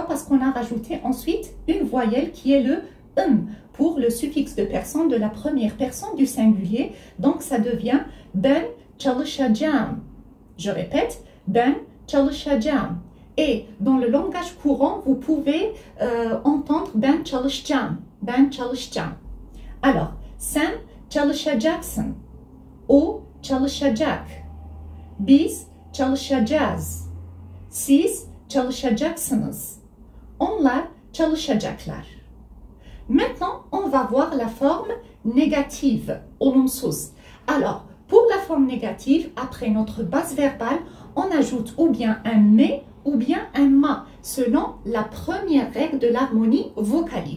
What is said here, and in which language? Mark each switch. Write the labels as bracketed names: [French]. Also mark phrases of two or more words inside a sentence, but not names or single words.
[French] Parce qu'on a rajouté ensuite une voyelle qui est le pour le suffixe de personne de la première personne du singulier. Donc ça devient [Turkish] ben çalışacağım. [French] Je répète, [Turkish] ben çalışacağım. [French] Et dans le langage courant, vous pouvez entendre [Turkish] ben çalışacağım, ben çalışacağım. Alors, sen çalışacaksın, o çalışacak, biz çalışacağız, siz çalışacaksınız, onlar çalışacaklar. [French] Maintenant, on va voir la forme négative, olumsuz. Alors, pour la forme négative, après notre base verbale, on ajoute ou bien un mais ou bien un ma, selon la première règle de l'harmonie vocalique.